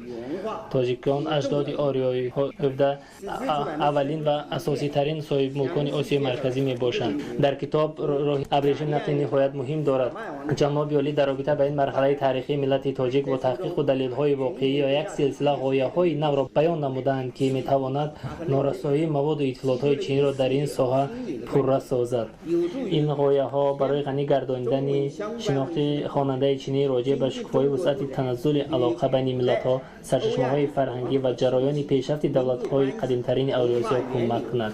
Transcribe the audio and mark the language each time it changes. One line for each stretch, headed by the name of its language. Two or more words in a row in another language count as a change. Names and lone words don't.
Persian: تاجیکان اجداد آریایی بوده اولین و اساسی ترین صاحب ملکان آسیای مرکزی می باشند. در کتاب راه ابریشم نقطه نهایت مهم دارد. جناب عالی در رابطه با این مرحله تاریخی ملت تاجیک با تحقیق و دلیل‌های واقعی یا یک سلسله غایه‌های نو را بیان
Tajik: намуданд ки метавонад норасоии маводу иттилоотҳои чиниро дар ин соҳа пурра созад. ин ғояҳо барои ғанӣ гардонидани шинохти хонандаи чинӣ роҷеъ ба шукуфои вусъати таназзули алоқа байни миллатҳо, сарчашмаҳои фарҳангӣ ва ҷараёни пешрафти давлатҳои қадимтарини Авросиё кӯмак кунад.